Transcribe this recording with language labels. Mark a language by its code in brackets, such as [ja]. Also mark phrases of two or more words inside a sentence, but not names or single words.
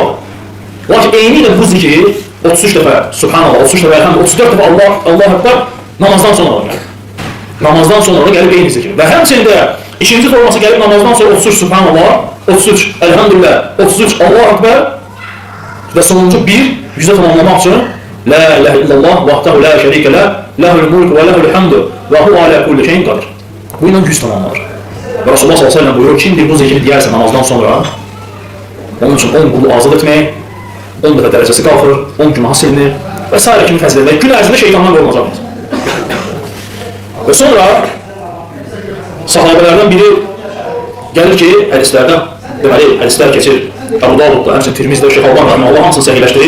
[az] Lakin eyni ilə bu zikir 33 dəfə Subhanallah, 33 dəfə Elhamdülillah, 34 dəfə [ar] الله أكبر [az] namazdan sonra gəlir. Namazdan sonra gəlib eyni zikir. Və həmçində ikinci forması gəlib namazdan sonra 33 Subhanallah, 33 Elhamdülillah, 33 [ar] الله أكبر [az] və sonuncu bir yüzə tamamlamaq üçün [ar] لا إله إلا الله وحده لا شريك لا له الملك وله الحمد وهو على كل شيء قدير. [az] Bu ilə 100 tamamlanır. Və Resulullah s.ə.v buyurur, kimdir bu zikri deyərsə namazdan sonra onun üçün 10 qulu azad etmək, 10 dəfə dərəcəsi qalxır, 10 günah silinir və s. kimi fəzillər və gün ərzində şeytandan qorunacaq. Və sonra sahabələrdən biri gəlir ki, hədislərdən, deməli, hədislər keçir Əbu Davudda, həmçinin Tirmizdə, Şeyx Alban Allah hamısını səhiləşdirir.